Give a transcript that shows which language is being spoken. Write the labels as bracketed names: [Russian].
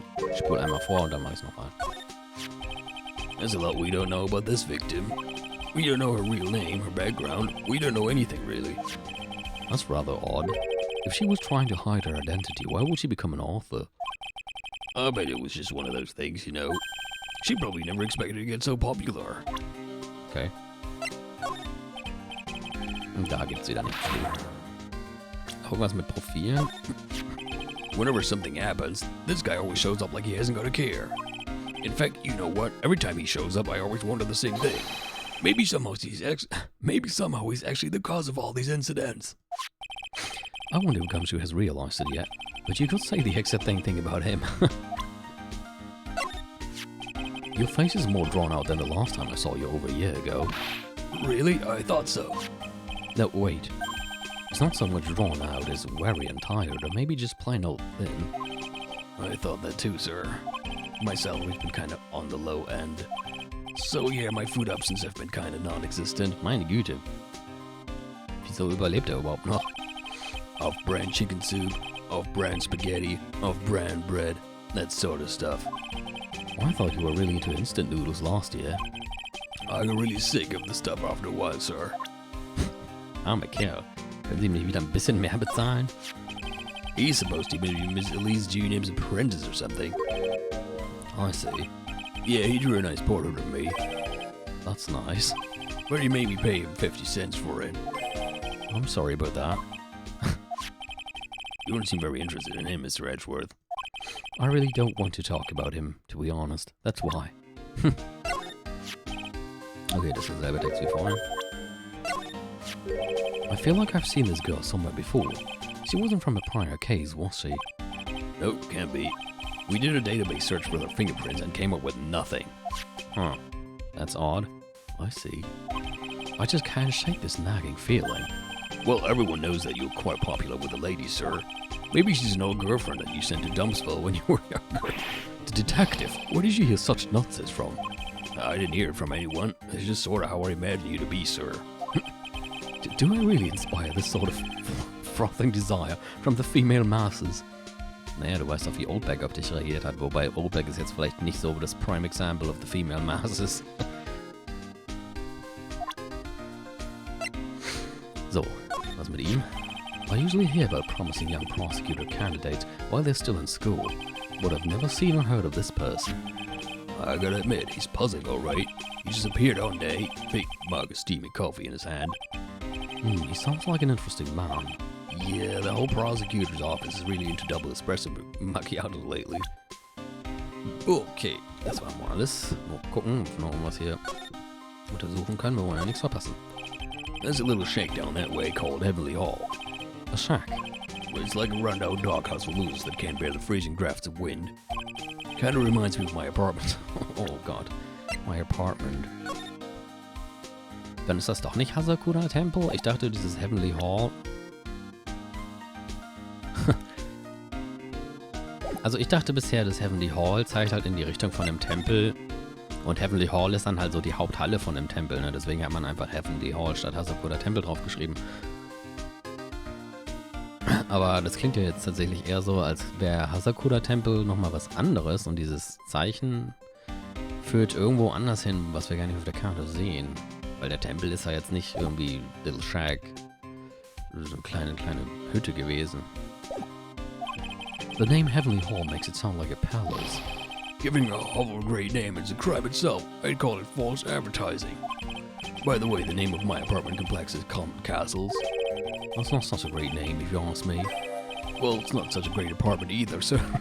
[German] Ich spule einmal vor und dann mache ich es nochmal. [English] There's a lot we don't know about this victim. We don't know her real name, her background. We don't know anything, really. That's rather odd. If she was trying to hide her identity, why would she become an author? I bet it was just one of those things, you know. She probably never expected to get so popular. Okay. [German] Und da gibt's wieder nichts. Irgendwas mit Profilen? [English] Whenever something happens, this guy always shows up like he hasn't got a care. In fact, you know what? Every time he shows up, I always wonder the same thing. Maybe somehow he's actually the cause of all these incidents. I wonder if Gumshoe has realized it yet, but you could say the exact same thing about him. Your face is more drawn out than the last time I saw you over a year ago. Really? I thought so. No, wait. It's not so much drawn out as weary and tired, or maybe just plain old thin. I thought that too, sir. My salary's been kind of on the low end. So yeah, my food options have been kind of non-existent. [German] Meine Güte. Wieso überlebt er überhaupt noch? [English] Off-brand chicken soup, off-brand spaghetti, off-brand bread, that sort of stuff. Well, I thought you were really into instant noodles last year. I got really sick of the stuff after a while, sir. [German] Arme Kerl. Können Sie mich wieder ein bisschen mehr bezahlen? [English] He's supposed to be Miss Elise Junior's apprentice or something. I see. Yeah, he drew a nice portrait of me. That's nice. But he made me pay him 50 cents for it. I'm sorry about that. You don't seem very interested in him, Mr. Edgeworth. I really don't want to talk about him, to be honest. That's why. [German] Okay, das ist derselbe Text wie vorhin. [English] I feel like I've seen this girl somewhere before. She wasn't from a prior case, was she? Nope, can't be. We did a database search for their fingerprints and came up with nothing. Huh. That's odd. I see. I just can't shake this nagging feeling. Well, everyone knows that you're quite popular with the ladies, sir. Maybe she's an old girlfriend that you sent to Dumpsville when you were younger. The detective, where did you hear such nonsense from? I didn't hear it from anyone. It's just sort of how I imagine you to be, sir. Do I really inspire this sort of frothing desire from the female masses? [German] Naja, du weißt doch, wie Oldback auf dich reagiert hat, wobei Oldback ist jetzt vielleicht nicht so das [English] prime example of the female masses. [German] So, was mit ihm? [English] I usually hear about promising young prosecutor candidates while they're still in school, but I've never seen or heard of this person. I gotta admit, he's puzzling alright. He just appeared one day, big mug of steamy coffee in his hand. He sounds like an interesting man. Yeah, the whole prosecutor's office is really into double espresso macchiato lately. Okay, das war mal alles. Mal gucken, ob wir noch irgendwas hier untersuchen können. Wir wollen ja nichts verpassen. There's a little shack down that way called Heavenly Hall. A shack? Well, it's like a rundown doghouse for losers that can't bear the freezing drafts of wind. Kinda reminds me of my apartment. [German] Oh Gott, [English] my apartment. [German] Dann ist das doch nicht Hasakura Tempel? Ich dachte, dieses Heavenly Hall. Also ich dachte bisher, das Heavenly Hall zeigt halt in die Richtung von dem Tempel. Und Heavenly Hall ist dann halt so die Haupthalle von dem Tempel, ne? Deswegen hat man einfach Heavenly Hall statt Hasakura Tempel draufgeschrieben. Aber das klingt ja jetzt tatsächlich eher so, als wäre Hasakura Tempel nochmal was anderes. Und dieses Zeichen führt irgendwo anders hin, was wir gar nicht auf der Karte sehen. Weil der Tempel ist ja jetzt nicht irgendwie Little Shack, so eine kleine Hütte gewesen. [English] The name Heavenly Hall makes it sound like a palace. Giving a hovel a great name is a crime itself. I'd call it false advertising. By the way, the name of my apartment complex is Common Castles. That's not such a great name, if you ask me. Well, it's not such a great apartment either, sir.